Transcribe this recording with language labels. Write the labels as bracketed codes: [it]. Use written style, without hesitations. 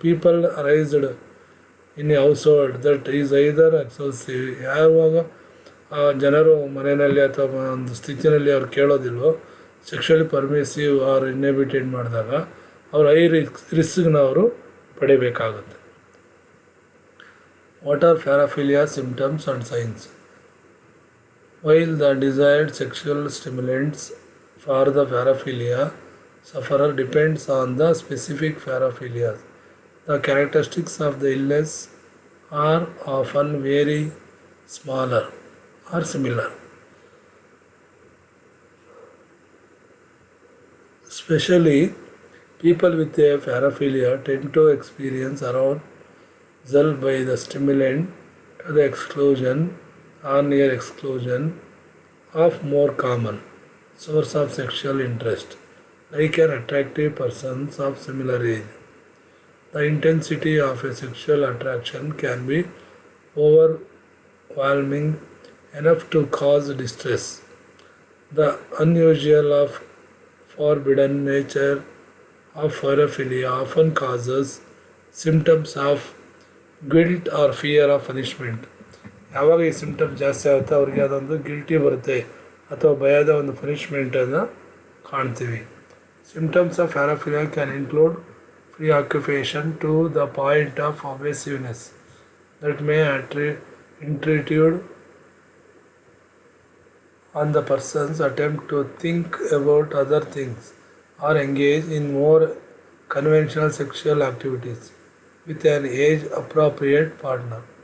[en] people raised in a household that is either excessive, [kn] ಯಾವಾಗ ಜನರು ಮನೆಯಲ್ಲಿ ಅಥವಾ ಒಂದು ಸ್ಥಿತಿಯಲ್ಲಿ ಅವ್ರು ಕೇಳೋದಿಲ್ವೋ [en] sexually permissive or inhibited [kn] ಮಾಡಿದಾಗ ಅವರು ರಿಸ್ಕ್ನ ಅವರು ಪಡಿಬೇಕಾಗುತ್ತೆ. [en] What are paraphilia symptoms and signs? While the desired sexual stimulants for the paraphilia sufferer depends on the specific paraphilia, the characteristics of the illness are often very smaller or similar. Especially people with a paraphilia tend to experience arousal by the stimulant to the exclusion or near exclusion of more common source of sexual interest, like an attractive persons of similar age. The intensity of a sexual attraction can be overwhelming enough to cause distress. The unusual of forbidden nature of paraphilia often causes symptoms of guilt or fear of punishment. [kn] ಯಾವಾಗ ಈ symptom ಜಾಸ್ತಿ ಆಗುತ್ತೆ ಅವ್ರಿಗೆ ಅದೊಂದು guilty ಬರುತ್ತೆ ಅಥವಾ ಭಯದ ಒಂದು ಪನಿಷ್ಮೆಂಟನ್ನು ಕಾಣ್ತೀವಿ. [en] Symptoms of paraphilia can include preoccupation to the point of obsessiveness that may intrude on the person's attempt to think about other things or engage in more conventional sexual activities with an age-appropriate partner.